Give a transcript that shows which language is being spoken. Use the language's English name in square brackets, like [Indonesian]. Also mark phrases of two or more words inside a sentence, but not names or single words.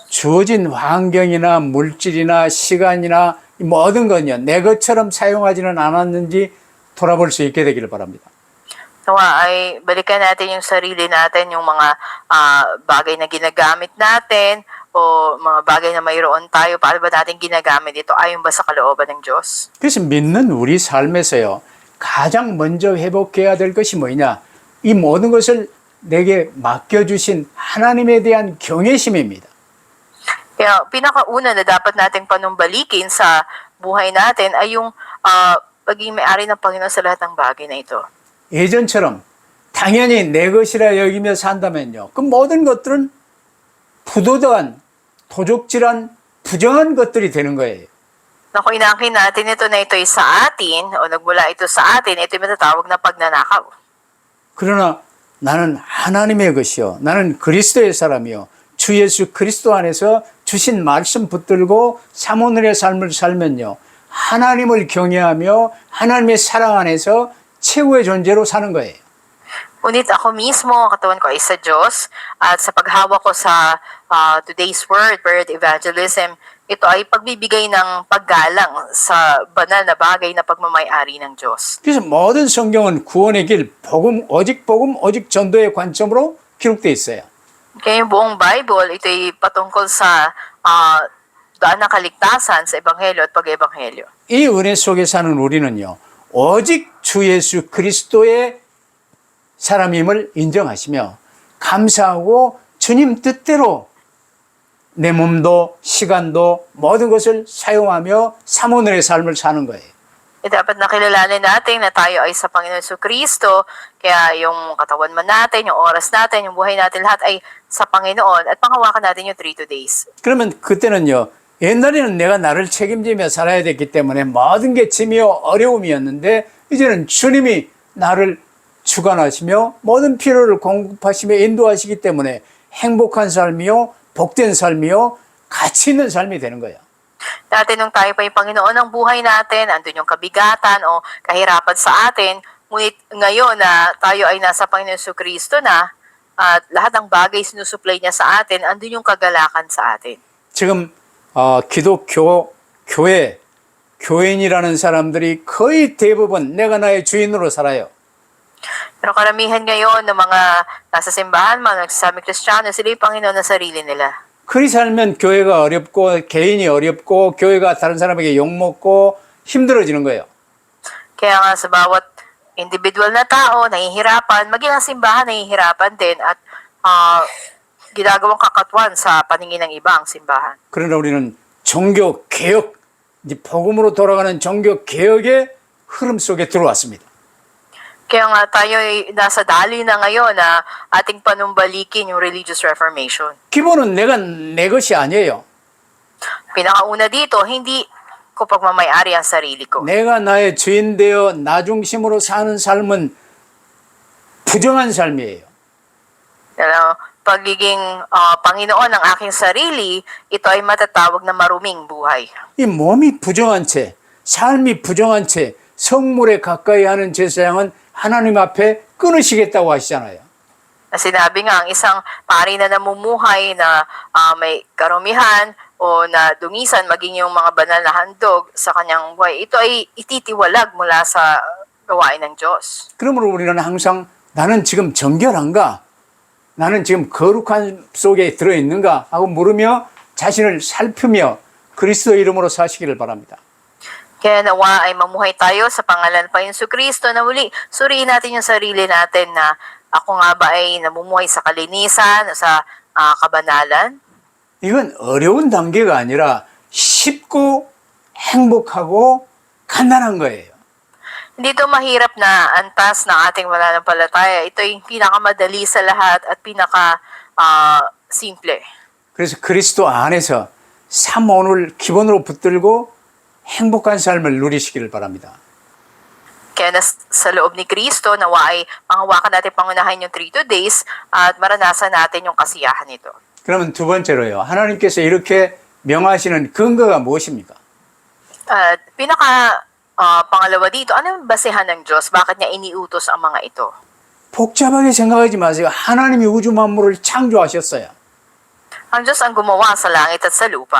[Korean] 주어진 환경이나 물질이나 시간이나 모든 건요. 내 것처럼 사용하지는 않았는지 돌아볼 수 있게 되기를 바랍니다. [Filipino] Nawa ay balikan natin yung sarili natin, yung mga bagay na ginagamit natin o mga bagay na mayroon tayo, paano ba natin ginagamit ito? Ayon ba sa kalooban ng Diyos? [Korean] 그래서 믿는 우리 삶에서요. 가장 먼저 회복해야 될 것이 뭐냐? 이 모든 것을 내게 맡겨주신 하나님에 대한 경외심입니다. [Filipino] Kaya pinakauna na dapat nating panumbalikin sa buhay natin ay yung pagiging may-ari ng Panginoon sa lahat ng bagay na ito. [Korean] 예전처럼 당연히 내 것이라 여기며 산다면요. 그 모든 것들은 부도덕한, 도적질한, 부정한 것들이 되는 거예요. [Filipino] Na kung inaangkin natin ito na ito'y sa atin o nagmula ito sa atin, ito'y matatawag na pagnanakaw. [Korean] 그러나 나는 하나님의 것이요. 나는 그리스도의 사람이요. 주 예수 그리스도 안에서 주신 말씀 붙들고 사모늘의 삶을 살면요. 하나님을 경외하며 하나님의 사랑 안에서 최고의 존재로 사는 거예요. [Filipino] Ngunit ako mismo, ang katawan ko ay sa Diyos, at sa paghawak ko sa [English] today's word evangelism, [Filipino] ito ay pagbibigay ng paggalang sa banal na bagay na pagmamay-ari ng Diyos. [Korean] 그래서 모든 성경은 구원의 길, 복음, 오직 전도의 관점으로 기록되어 있어요. [Filipino] Kaya yung buong Bible, ito ay patungkol sa daan ng kaligtasan sa Ebanghelyo at pag-Ebanghelyo. [Korean] 이 은혜 속에 사는 우리는요. 오직 주 예수 그리스도의 사람임을 인정하시며 감사하고 주님 뜻대로 내 몸도 시간도 모든 것을 사용하며 사모늘의 삶을 사는 거예요. [Filipino] Dapat nakilalanin natin na tayo ay sa Panginoon Kristo, kaya yung katawan man natin, yung oras natin, yung buhay natin, lahat ay sa Panginoon at panghawakan natin yung 3 days. [Korean] 그러면 그때는요, 옛날에는 내가 나를 책임지며 살아야 됐기 때문에 모든 게 짐이요 어려움이었는데 이제는 주님이 나를 주관하시며 모든 필요를 공급하시며 인도하시기 때문에 행복한 삶이요 복된 삶이요 가치 있는 삶이 되는 거예요. [Filipino] Dati nung tayo pa yung Panginoon ng buhay natin, andun yung kabigatan o kahirapan sa atin, ngunit ngayon na tayo ay nasa Panginoon Kristo na, at lahat ng bagay sinusupply niya sa atin, andun yung kagalakan sa atin. [Korean] 지금 기독교 교회 교인이라는 사람들이 거의 대부분 내가 나의 주인으로 살아요. [Filipino] Pero karamihan ngayon ng mga nasa simbahan, mga nagsasabing Kristiyano, sila yung Panginoon na sarili nila. [Korean] 그리 살면 교회가 어렵고 개인이 어렵고 교회가 다른 사람에게 욕먹고 힘들어지는 거예요. [Filipino] Kaya nga sa bawat individual na tao, nahihirapan, maging ang simbahan nahihirapan din at ginagawang kakatwan sa paningin ng iba ang simbahan. [Korean] 그러나 우리는 종교 개혁, 이제 복음으로 돌아가는 종교 개혁의 흐름 속에 들어왔습니다. [Filipino] Kaya nga tayo ay nasa dali na ngayon na ating panumbalikin yung [English] religious reformation. [Korean] 기본은 내가 내 것이 아니에요. [Filipino] Pinakauna dito, hindi ko pagmamayari ang sarili ko. [Korean] 내가 나의 주인 되어 나 중심으로 사는 삶은 부정한 삶이에요. [Filipino] Pagiging Panginoon ng aking sarili, ito ay matatawag na maruming buhay. [Korean] 이 몸이 부정한 채, 삶이 부정한 채 성물에 가까이 하는 제사장은 하나님 앞에 끊으시겠다고 하시잖아요. [Filipino] Sinabi nga, ang isang pari na namumuhay na may karumihan o na dungisan maging yung mga banal na handog sa kanyang buhay, ito ay ititiwalag mula sa gawain ng Diyos. [Korean] 그러므로 우리는 항상 나는 지금 정결한가? 나는 지금 거룩한 속에 들어있는가? 하고 물으며 자신을 살피며 그리스도 이름으로 사시기를 바랍니다. [Filipino] Kaya nawa ay mamuhay tayo sa pangalan pa yung Kristo na muli suriin natin yung sarili natin na ako nga ba ay namumuhay sa kalinisan, sa kabanalan? [Korean] 이건 어려운 단계가 아니라 쉽고 행복하고 간단한 거예요. [Filipino] Hindi ito mahirap na antas ng ating mananampalataya. Ito yung pinakamadali sa lahat at simple. [Korean] 그래서 그리스도 안에서 삼오를 기본으로 붙들고 행복한 삶을 누리시기를 바랍니다. [Filipino] Kaya sa loob ni Kristo, nawa ay panghawakan natin pangunahin yung 3 days at maranasan natin yung kasiyahan nito. [Korean] 그러면 두 번째로요. 하나님께서 이렇게 명하시는 근거가 무엇입니까? [Filipino] At pangalawa dito, ano yung basehan ng Diyos? Bakit niya iniutos ang mga ito? [Korean] 복잡하게 생각하지 마세요. 하나님이 우주 만물을 창조하셨어요. [Filipino] Ang Diyos ang gumawa sa langit at sa lupa.